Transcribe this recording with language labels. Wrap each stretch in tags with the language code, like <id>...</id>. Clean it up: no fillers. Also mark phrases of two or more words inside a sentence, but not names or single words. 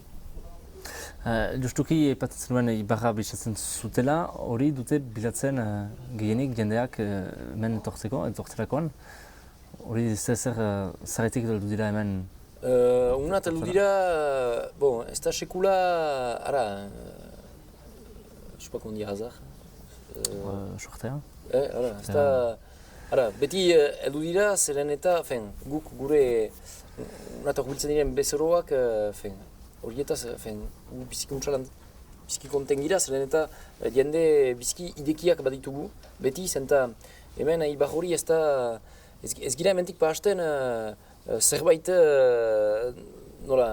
<eu>Justuki aipatzen nuen ibarra bilatzen zutela, hori dute bilatzen gehienik jendeak hemen etortzerakoan. Hori zerretik heldu dira hemen? Unat heldu dira, ez da sekula, ara,</eu> <fr>je sais pas comment dire hasard.</fr> <eu>Sortea? Ez da, beti heldu dira, zeren eta, guk gure unat horbiltzen diren bezeroak, horietaz, biziki konten gira, zeren eta jende biziki idekiak baditugu, beti, zenta hemen ibar hori ez gira hementik pahasten zerbait, nola...</eu>